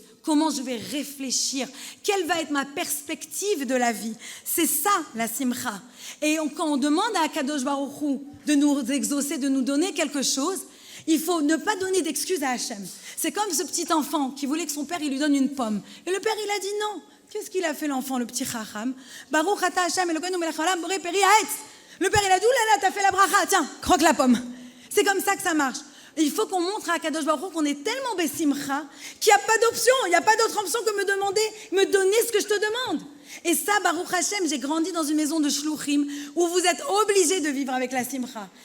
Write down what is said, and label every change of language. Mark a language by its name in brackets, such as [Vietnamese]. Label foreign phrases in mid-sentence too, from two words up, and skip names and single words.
[French] Comment je vais réfléchir? Quelle va être ma perspective de la vie? C'est ça, la simcha. Et quand on demande à [Hebrew] הקדוש ברוך הוא [French] de nous exaucer, de nous donner quelque chose, il faut ne pas donner d'excuses à Hachem. C'est comme ce petit enfant qui voulait que son père il lui donne une pomme. Et le père, il a dit non. Qu'est-ce qu'il a fait l'enfant, le petit chacham? [Hebrew] ברוך אתה השם אלוקינו מלך העולם בורא פרי העץ. [French] Le père, il a dit, oulala, t'as fait la bracha, tiens, croque la pomme. C'est comme ça que ça marche. Il faut qu'on montre à [Hebrew] הקדוש ברוך הוא [French] qu'on est tellement besimcha qu'il n'y a pas d'option, il n'y a pas d'autre option que me donner ce que je te demande. Et ça, [Hebrew] ברוך השם, [French] j'ai grandi dans une maison de shluchim où vous êtes obligés de vivre avec la simcha.